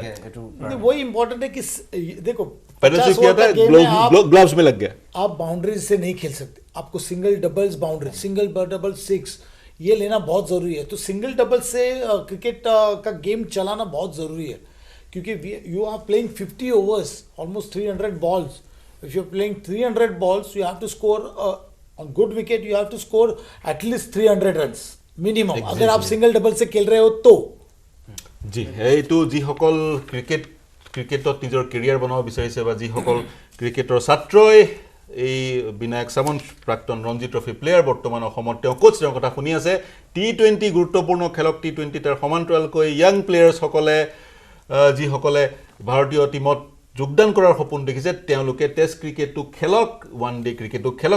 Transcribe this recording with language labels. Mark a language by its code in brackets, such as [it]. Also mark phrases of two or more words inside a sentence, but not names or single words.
[hi] वही इंपॉर्टेंट है कि देखो [en] paddle swift [hi] किया था, ग्लव्स में लग गया. आप बाउंड्रीज से नहीं खेल सकते, आपको [en] single doubles boundary, single double 6 [hi] ये लेना बहुत जरूरी है. तो [en] single double [hi] से क्रिकेट का गेम चलाना बहुत जरूरी है, क्योंकि [en] you are playing [hi] 50 [en] overs, almost 300 balls. If you're playing 300 balls, you have to score on good wicket. You have to score at least 300 runs minimum. [hi] अगर आप [en] single double [hi] से खेल रहे हो तो [as] जी এইটো যিসকল ক্ৰিকেটত নিজৰ কেৰিয়াৰ বনাব বিচাৰিছে বা যিসকল ক্ৰিকেটৰ ছাত্ৰই এই বিনায়ক সামন্ত প্ৰাক্তন ৰঞ্জি ট্ৰফি প্লেয়াৰ বৰ্তমান অসমত তেওঁ কোচ তেওঁৰ কথা শুনি আছে. T20 গুৰুত্বপূৰ্ণ খেলক T20 তাৰ সমান্তৰালকৈ ইয়াং প্লেয়াৰ্ছসকলে যিসকলে ভাৰতীয় টিমত যোগদান কৰাৰ সপোন দেখিছে তেওঁলোকে টেষ্ট ক্ৰিকেটটো খেলক, ওৱান ডে ক্ৰিকেটটো খেলক.